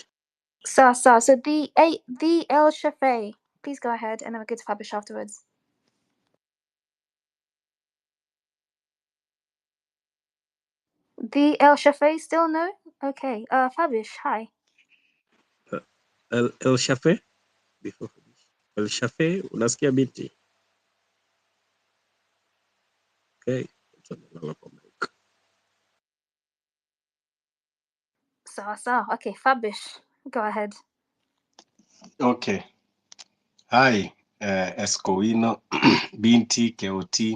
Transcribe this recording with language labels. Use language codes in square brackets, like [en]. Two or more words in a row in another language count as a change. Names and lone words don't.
[en] So the El Shafei, please go ahead, and then we'll go to Fabish afterwards. The El Shafei still no? Okay. Fabish, hi. El Shafei? Before El Shafei, unasikia Binti? Okay. So. Okay, Fabish, go ahead. Okay. Hi, Escowino, Binti, Keoti.